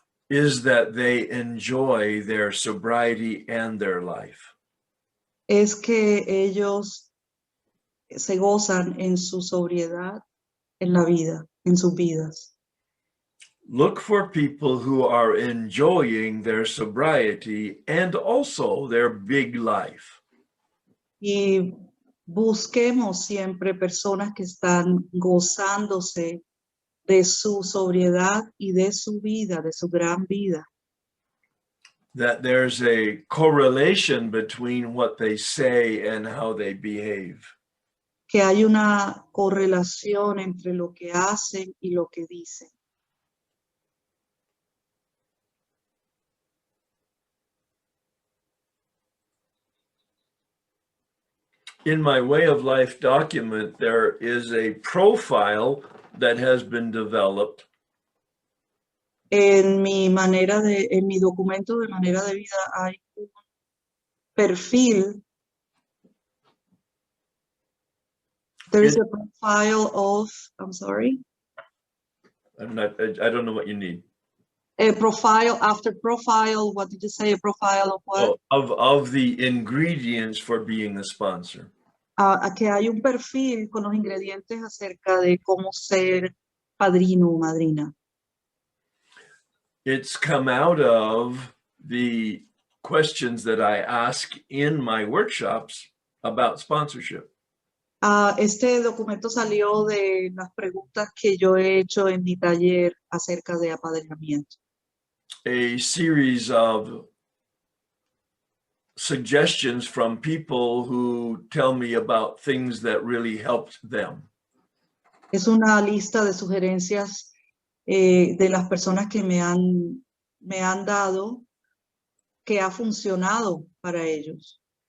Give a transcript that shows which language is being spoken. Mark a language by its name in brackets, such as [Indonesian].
[English] is that they enjoy their sobriety and their life. [Spanish] es que ellos se gozan en su sobriedad, en la vida, en sus vidas. [English] Look for people who are enjoying their sobriety and also their big life. [Spanish] Y busquemos siempre personas que están gozándose de su sobriedad y de su vida, de su gran vida. [English] That there's a correlation between what they say and how they behave. [Spanish] Que hay una correlación entre lo que hacen y lo que dicen. [English] In my way of life document, there is a profile that has been developed [Spanish] En mi documento de manera de vida hay un perfil. [English] There is a profile of, I'm sorry. I don't know what you need. A profile after profile. What did you say? A profile of what? Of the ingredients for being a sponsor. [Spanish] Que hay un perfil con los ingredientes acerca de cómo ser padrino o madrina. [English] It's come out of the questions that I ask in my workshops about sponsorship. [Spanish] Este documento salió de las preguntas que yo he hecho en mi taller acerca de apadrinamiento. [English] A series of suggestions from people who tell me about things that really helped them. [Spanish] Es una lista de sugerencias de las personas que me han dado que ha funcionado para ellos.